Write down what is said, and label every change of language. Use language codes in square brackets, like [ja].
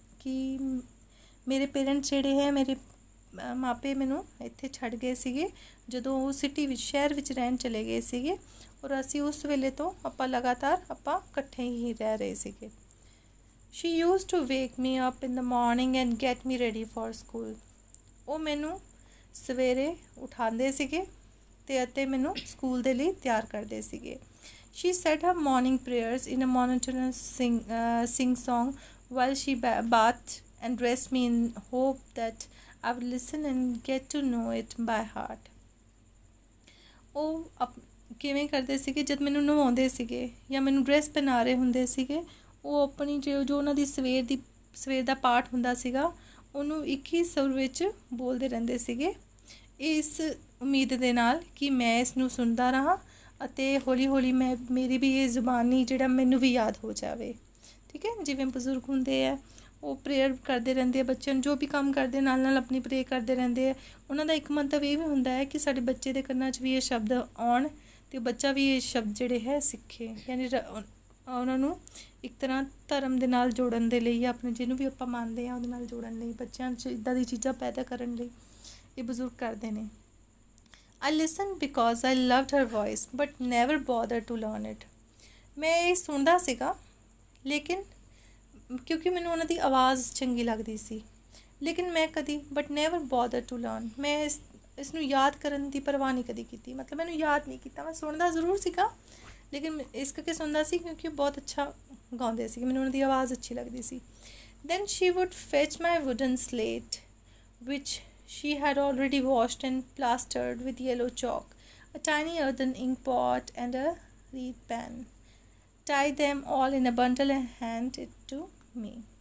[pa] कि ਮੇਰੇ ਪੇਰੈਂਟਸ ਜਿਹੜੇ ਹੈ ਮੇਰੇ ਮਾਪੇ ਮੈਨੂੰ ਇੱਥੇ ਛੱਡ ਗਏ ਸੀਗੇ ਜਦੋਂ ਉਹ ਸਿਟੀ ਵਿੱਚ ਸ਼ਹਿਰ ਵਿੱਚ ਰਹਿਣ ਚਲੇ ਗਏ ਸੀਗੇ ਔਰ ਅਸੀਂ ਉਸ ਵੇਲੇ ਤੋਂ ਆਪਾਂ ਲਗਾਤਾਰ ਆਪਾਂ ਇਕੱਠੇ ਹੀ ਰਹਿ ਰਹੇ ਸੀਗੇ. [en] She used to wake me up in the morning and get me ready for school. [pa] ਉਹ ਮੈਨੂੰ ਸਵੇਰੇ ਉਠਾਉਂਦੇ ਸੀਗੇ ਅਤੇ ਮੈਨੂੰ ਸਕੂਲ ਦੇ ਲਈ ਤਿਆਰ ਕਰਦੇ ਸੀਗੇ. [en] She said her morning prayers in a monotonous sing song while she bathed and dressed me in hope that I would listen and get to know it by heart. [pa] ਉਹ ਕਿਵੇਂ ਕਰਦੇ ਸੀਗੇ ਜਦ ਮੈਨੂੰ ਨਵਾਉਂਦੇ ਸੀਗੇ ਜਾਂ ਮੈਨੂੰ ਡਰੈਸ ਪਹਿਨਾ ਰਹੇ ਹੁੰਦੇ ਸੀਗੇ ਉਹ ਆਪਣੀ ਜੋ ਉਹਨਾਂ ਦੀ ਸਵੇਰ ਦਾ ਪਾਠ ਹੁੰਦਾ ਸੀਗਾ ਉਹਨੂੰ ਇੱਕ ਹੀ ਸੁਰ ਵਿੱਚ ਬੋਲਦੇ ਰਹਿੰਦੇ ਸੀਗੇ ਇਸ ਉਮੀਦ ਦੇ ਨਾਲ ਕਿ ਮੈਂ ਇਸ ਨੂੰ ਸੁਣਦਾ ਰਹਾਂ ਅਤੇ ਹੌਲੀ ਹੌਲੀ ਮੇਰੀ ਵੀ ਇਹ ਜ਼ੁਬਾਨੀ ਜਿਹੜਾ ਮੈਨੂੰ ਵੀ ਯਾਦ ਹੋ ਜਾਵੇ. ਠੀਕ ਹੈ, ਜਿਵੇਂ ਬਜ਼ੁਰਗ ਹੁੰਦੇ ਆ ਉਹ ਪ੍ਰੇਅਰ ਕਰਦੇ ਰਹਿੰਦੇ ਆ ਬੱਚਿਆਂ ਨੂੰ ਜੋ ਵੀ ਕੰਮ ਕਰਦੇ ਨਾਲ ਨਾਲ ਆਪਣੀ ਪ੍ਰੇਅਰ ਕਰਦੇ ਰਹਿੰਦੇ ਆ. ਉਹਨਾਂ ਦਾ ਇੱਕ ਮੰਤਵ ਇਹ ਵੀ ਹੁੰਦਾ ਹੈ ਕਿ ਸਾਡੇ ਬੱਚੇ ਦੇ ਕੰਨਾਂ 'ਚ ਵੀ ਇਹ ਸ਼ਬਦ ਆਉਣ ਅਤੇ ਬੱਚਾ ਵੀ ਇਹ ਸ਼ਬਦ ਜਿਹੜੇ ਹੈ ਸਿੱਖੇ ਯਾਨੀ ਉਹਨਾਂ ਨੂੰ ਇੱਕ ਤਰ੍ਹਾਂ ਧਰਮ ਦੇ ਨਾਲ ਜੋੜਨ ਦੇ ਲਈ ਆਪਣੇ ਜਿਹਨੂੰ ਵੀ ਆਪਾਂ ਮੰਨਦੇ ਹਾਂ ਉਹਦੇ ਨਾਲ ਜੋੜਨ ਲਈ ਬੱਚਿਆਂ 'ਚ ਇੱਦਾਂ ਦੀ ਚੀਜ਼ਾਂ ਪੈਦਾ ਕਰਨ ਲਈ ਇਹ ਬਜ਼ੁਰਗ ਕਰਦੇ ਨੇ. [en] I listened because I loved her voice but never bothered to learn it. [pa] ਮੈਂ ਇਹ ਸੁਣਦਾ ਸੀਗਾ ਲੇਕਿਨ ਕਿਉਂਕਿ ਮੈਨੂੰ ਉਹਨਾਂ ਦੀ ਆਵਾਜ਼ ਚੰਗੀ ਲੱਗਦੀ ਸੀ ਲੇਕਿਨ ਮੈਂ ਕਦੀ [en] but never bother to learn [pa] ਮੈਂ ਇਸ ਨੂੰ ਯਾਦ ਕਰਨ ਦੀ ਪਰਵਾਹ ਨਹੀਂ ਕਦੀ ਕੀਤੀ. ਮਤਲਬ ਮੈਨੂੰ ਯਾਦ ਨਹੀਂ ਕੀਤਾ, ਮੈਂ ਸੁਣਦਾ ਜ਼ਰੂਰ ਸੀਗਾ ਲੇਕਿਨ ਇਸ ਕਰਕੇ ਸੁਣਦਾ ਸੀ ਕਿਉਂਕਿ ਉਹ ਬਹੁਤ ਅੱਛਾ ਗਾਉਂਦੇ ਸੀ, ਮੈਨੂੰ ਉਹਨਾਂ ਦੀ ਆਵਾਜ਼ ਅੱਛੀ ਲੱਗਦੀ ਸੀ. [en] Then she would fetch my wooden slate which she had already washed and plastered with yellow chalk, a tiny earthen ink pot and a reed pen. Tie them all in a bundle and hand it to me.